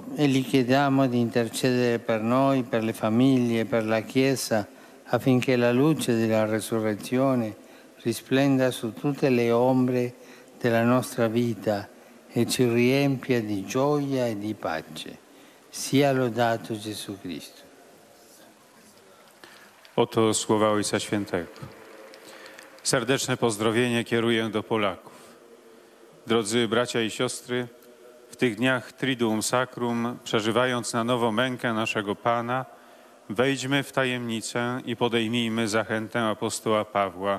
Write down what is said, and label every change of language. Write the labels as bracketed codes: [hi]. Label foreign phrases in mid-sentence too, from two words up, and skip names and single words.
[it] e gli chiediamo di intercedere per noi, per le famiglie, per la Chiesa, affinché la luce della resurrezione risplenda su tutte le ombre della nostra vita e ci riempia di gioia e di pace. Sia lodato Gesù Cristo. [pl] Oto słowa Ojca Świętego. Serdeczne pozdrowienie kieruję do Polaków. Drodzy bracia i siostry, w tych dniach Triduum Sacrum, przeżywając na nowo mękę naszego Pana, wejdźmy w tajemnicę i podejmijmy zachętę apostoła Pawła.